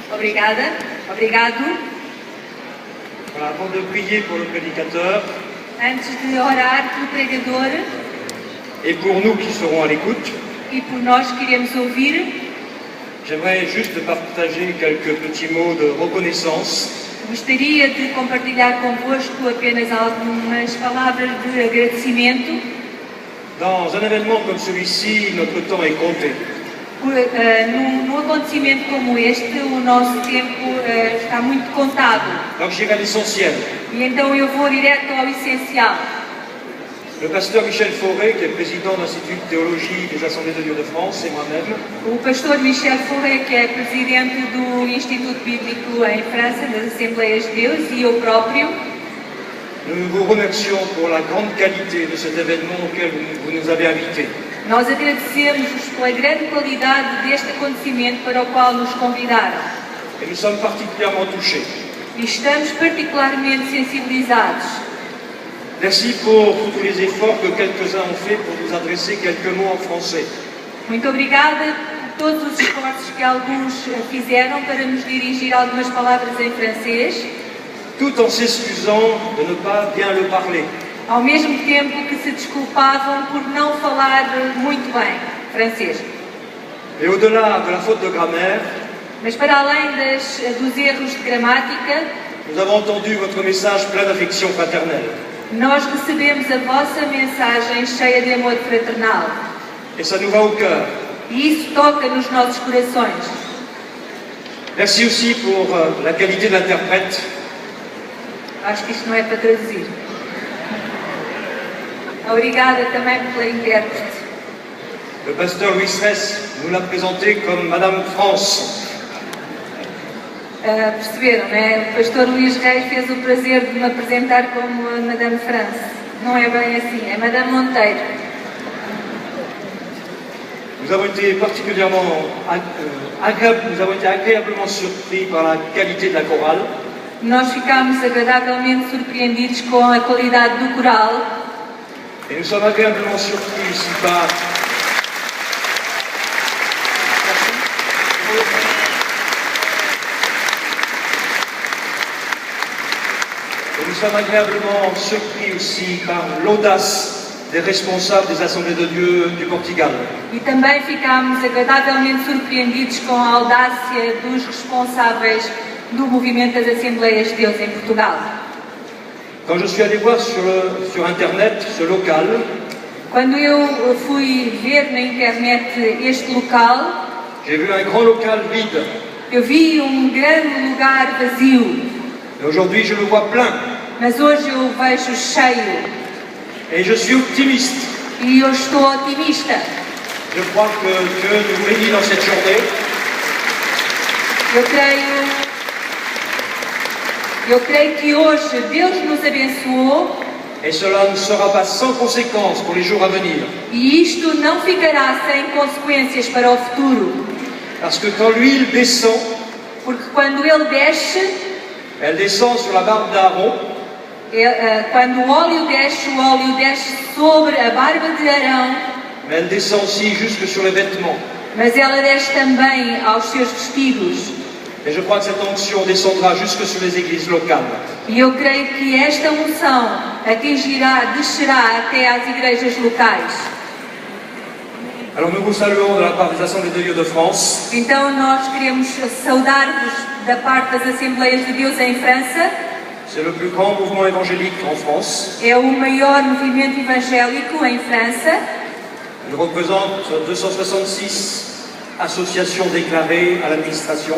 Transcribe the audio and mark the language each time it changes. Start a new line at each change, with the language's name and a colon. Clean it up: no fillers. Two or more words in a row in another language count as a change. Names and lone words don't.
Portuguese: Obrigada. Obrigado.
French: Voilà, avant de prier pour le prédicateur
Portuguese: Antes de orar pelo pregador
French: et pour nous qui serons à l'écoute,
Portuguese: e por nós que iremos ouvir,
French: j'aimerais juste partager quelques petits mots de reconnaissance
Portuguese: gostaria de compartilhar convosco apenas algumas palavras de agradecimento.
French: Dans un événement comme celui-ci, notre temps est compté.
Portuguese: Num acontecimento como este, o nosso tempo está muito contado.
French: Donc j'irai à l'essentiel.
Portuguese: E então eu vou direto ao essencial.
French: Le pasteur Michel Fauré, qui est président de l'Institut de théologie des Assemblées de Dieu de France, et moi-même,
Portuguese: O pastor Michel Fauré, que é presidente do Instituto Bíblico em França, das Assembleias de Deus, e eu próprio,
French: nous vous remercions pour la grande qualité de cet événement auquel vous nous avez invités.
Portuguese: nós agradecemos-vos pela grande qualidade deste acontecimento para o qual nos convidaram.
French: Et nous sommes particulièrement touchés.
Portuguese: E estamos particularmente sensibilizados.
French: Merci pour tous les efforts que quelques-uns ont fait pour nous adresser quelques mots en français.
Portuguese: Muito obrigada por todos os esforços que alguns fizeram para nos dirigir algumas palavras em francês,
French: Tout en s'excusant de ne pas bien le parler.
Portuguese: ao mesmo tempo que se desculpavam por não falar muito bem francês.
French: Et au-delà de la faute de grammaire,
Portuguese: Mas para além dos erros de gramática,
French: nous avons entendu votre message plein d'affection fraternelle.
Portuguese: nós recebemos a vossa mensagem cheia de amor fraternal.
French: Et ça nous va au cœur.
Portuguese: E isso toca nos nossos corações.
French: Merci aussi pour la qualité de l'interprète.
Portuguese: Acho que isto não é para traduzir. Obrigada também pela intérprete.
French: Le pasteur Louis Stress nous l'a présenté comme Madame France.
Portuguese: Perceberam, não é? O pastor Luís Reis fez o prazer de me apresentar como a Madame France. Não é bem assim, é Madame Monteiro.
French: Nous avons été particulièrement nous avons été agréablement surpris par la qualité de la chorale.
Portuguese: Nós ficámos agradavelmente surpreendidos com a qualidade do coral
French: Et nous sommes agréablement surpris aussi par l'audace des responsables des Assemblées de Dieu du Portugal.
Portuguese: e também ficámos agradavelmente surpreendidos com a audácia dos responsáveis do movimento das Assembleias de Deus em Portugal.
French: Quand je suis allé voir sur Internet ce local,
Portuguese: Quando eu fui ver na internet este local,
French: j'ai vu un grand local vide.
Portuguese: eu vi grande lugar vazio,
French: Et aujourd'hui, je le vois plein.
Portuguese: mas hoje eu vejo cheio
French: Et je suis optimiste.
Portuguese: e eu estou otimista.
French: Je crois que Dieu nous bénit dans cette journée.
Portuguese: Eu creio que hoje Deus nos abençoou
French: Et cela ne sera pas sans conséquence pour les jours à venir.
Portuguese: e isto não ficará sem consequências para o futuro.
French: Parce que quand l'huile descend,
Portuguese: Porque quando ele desce,
French: elle descend sur la barbe d'Aaron,
Portuguese: quando o óleo desce sobre a barba de Arão,
French: mais elle descend aussi jusque sur les vêtements.
Portuguese: mas ela desce também aos seus vestidos.
French: Et je crois que cette onction descendra jusque sur les églises locales.
Portuguese: E eu creio que esta unção descerá até às igrejas locais.
French: Alors nous vous saluons de la part des Assemblées de Dieu de France.
Portuguese: Então nós queremos saudar-vos da parte das Assembleias de Deus em França.
French: C'est le plus grand mouvement évangélique en France.
Portuguese: É o maior movimento evangélico em França.
French: Il représente 266 associations déclarées à l'administration.